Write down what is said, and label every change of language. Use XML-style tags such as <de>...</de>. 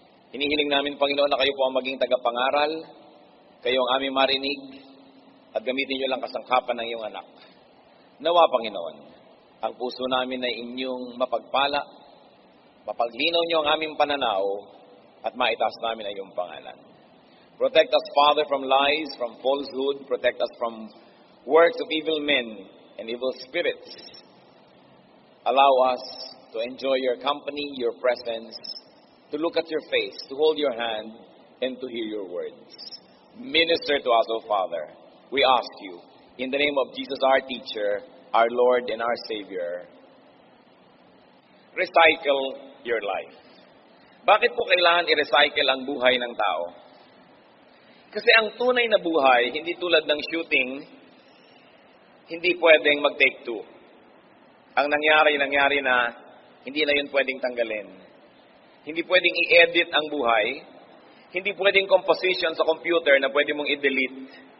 <tl>Hinihiling namin, Panginoon, na kayo po ang maging tagapangaral, kayo ang aming marinig, at gamitin niyo lang kasangkapan ng iyong anak. Nawa, Panginoon, ang puso namin ay inyong mapagpala, mapaglinaw niyo ang aming pananaw, at maitaas namin ang iyong pangalan.</tl> <en>Protect us, Father, from lies, from falsehood. Protect us from works of evil men and evil spirits. Allow us to enjoy your company, your presence, to look at your face, to hold your hand, and to hear your words. Minister to us, O Father. We ask you, in the name of Jesus, our teacher, our Lord and our Savior, recycle your life.</en> <tl>Bakit po kailangan i-recycle ang buhay ng tao? Kasi ang tunay na buhay, hindi tulad ng shooting, hindi pwedeng mag-take two. Ang nangyari na, hindi na yun pwedeng tanggalin. Hindi pwedeng i-edit ang buhay. Hindi pwedeng composition sa computer na pwede mong i-delete.</tl>